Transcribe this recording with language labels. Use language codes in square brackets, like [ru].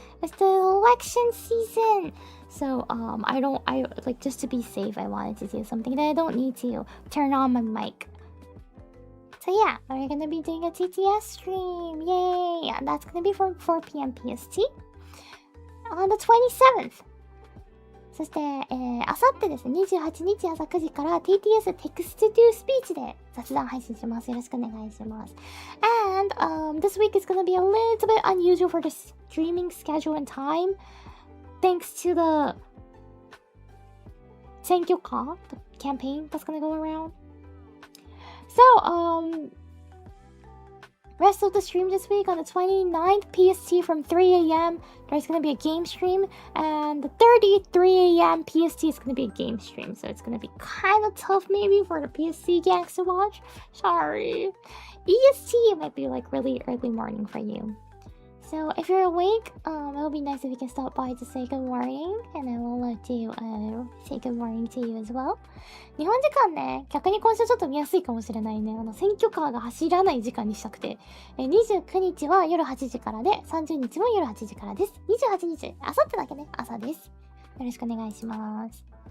[en] It's the election season. So I like, just to be safe, I wanted to do something that I don't need to turn on my mic. So yeah, we're gonna be doing a TTS stream. Yay! And that's gonna be from 4 p.m. PST on the 27th. [ja] そして、あさってですね、28日朝9時から TTS Text to Speech で雑談配信します。よろしくお願いします。 [en] And this week is gonna be a little bit unusual for the streaming schedule and time, thanks to the 選挙カー, the campaign that's gonna go around. So, rest of the stream this week on the 29th PST from 3 a.m. There's gonna be a game stream, and the 30th 3 a.m. PST is gonna be a game stream. So it's gonna be kind of tough maybe for the PST gangs to watch. Sorry. EST might be like really early morning for you. So if you're awake, it would be nice if you can stop by to say good morning, and I will let you say good morning to you as well. [ja] 日本時間ね、逆に今週ちょっと見やすいかもしれないね。選挙カーが走らない時間にしたくて。 29日は夜8時からで、30日も夜8時からです。 28日、あさってだけね、朝です。よろしくお願いします。